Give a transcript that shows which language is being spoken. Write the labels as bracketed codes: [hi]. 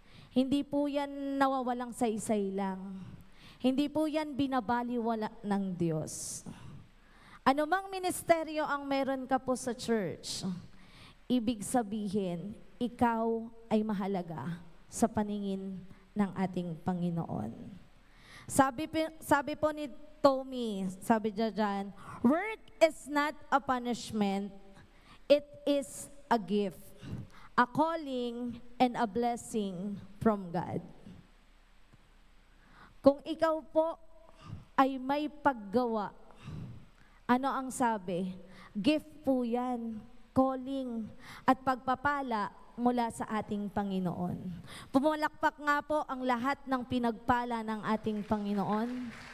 [tl] Hindi po yan nawawalang saysay lang. Hindi po yan binabaliwala ng Diyos. Ano mang ministeryo ang meron ka po sa church, ibig sabihin, ikaw ay mahalaga sa paningin ng ating Panginoon. Sabi po ni Tommy, sabi dyan, [en] work is not a punishment, it is a gift, a calling and a blessing from God. [tl] Kung ikaw po ay may paggawa, ano ang sabi? Gift po yan, calling at pagpapala mula sa ating Panginoon. Pumalakpak nga po ang lahat ng pinagpala ng ating Panginoon.